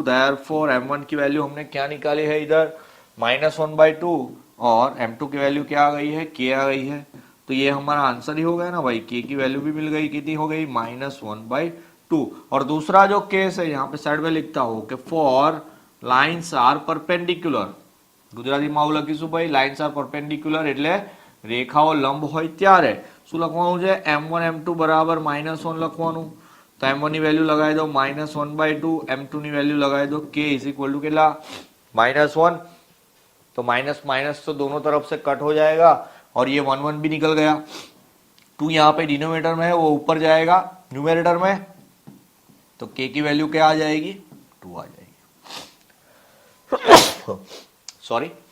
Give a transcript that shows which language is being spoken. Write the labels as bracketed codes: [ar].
[hi] Therefore m1 की value हमने क्या निकाली है इधर -1/2 और m2 की वैल्यू क्या आ गई है, k आ गई है। तो ये हमारा आंसर ही हो गया ना भाई, k की वैल्यू भी मिल गई, कितनी हो गई -1/2। और दूसरा जो केस है यहाँ पे साइड में लिखता हूं कि [en] Four lines are perpendicular. [hi] Gujarati में [gu] आવું લખીશું ભાઈ, લાઇન્સ આર પરપેન્ડિક્યુલર એટલે રેખાઓ લંબ હોય ત્યારે શું લખવાનું છે, m1 m2 બરાબર -1 લખવાનું। તો m1 ની વેલ્યુ લગાવી દો -1/2, m2 ની વેલ્યુ લગાવી દો k इज इक्वल टू કેટલા -1। [hi] तो माइनस माइनस तो दोनों तरफ से कट हो जाएगा और ये 1 1 भी निकल गया। 2 यहाँ पे डिनोमिनेटर में है, वो ऊपर जाएगा न्यूमरेटर में। तो k की वैल्यू क्या आ जाएगी, 2 आ जाएगी। सॉरी।